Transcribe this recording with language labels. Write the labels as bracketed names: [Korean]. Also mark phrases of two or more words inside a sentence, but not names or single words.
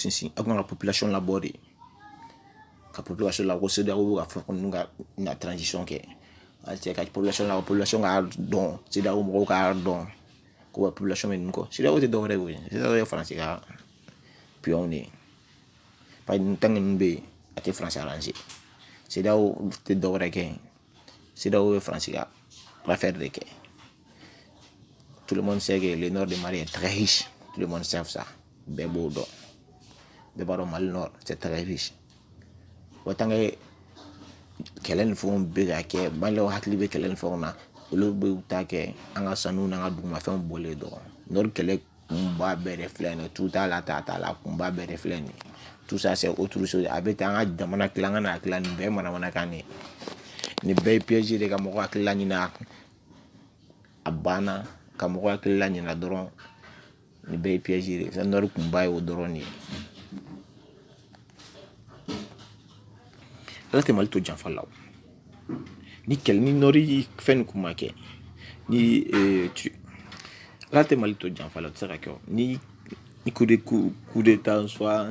[Bambara] sinsin aw kun kan ka population labɔ de ka population la ko CEDEAO bɛ ka fɔ ko ninnu ka na transition kɛ cɛ ka population la population k'a dɔn CEDEAO mɔgɔw k'a dɔn ko population bɛ ninnu kɔ CEDEAO tɛ dɔwɛrɛ ye o CEDEAO ye Faransi ka pion de ye [French] parce que tant que [Bambara] ninnu bɛ yen a tɛ Faransi arranger CEDEAO tɛ dɔwɛrɛ kɛ CEDEAO ye Faransi ka affaire de kɛ [French] tout le monde sait que le nord de Mali est très riche tout le monde sait ça [Bambara] bɛɛ b'o dɔn bɛɛ b'a dɔn Mali nord [French] c'est très riche [Bambara] wa [French] tant que [Bambara] kɛlɛ ni fɛnw bɛ ka kɛ maliyɛnw hakili bɛ kɛlɛ ni fɛnw na olu bɛ ta kɛ an ka sanuw n'an ka dugumafɛnw bɔlen dɔrɔn nord kɛlɛ kunba bɛɛ de filɛ nin ye tu t'a la ta t'a la kunba bɛɛ de filɛ nin ye [French] tout ça c'est autre chose [Bambara] a bɛ taa an ka jamana tila an ka n'a tila nin bɛɛ ye manamanakan de ye nin bɛɛ ye piège de ka mɔgɔ hakili la ɲinɛ a banna ka mɔgɔ hakili la ɲinɛ dɔrɔn nin bɛɛ ye piège de nord kunba ye o dɔrɔn de ye ala tɛ Mali to janfa la ni kɛlɛ ni nɔri fɛn kun ma kɛ ni ala tɛ Mali to janfa la o tɛ se ka kɛ ni [French] coup d'état soit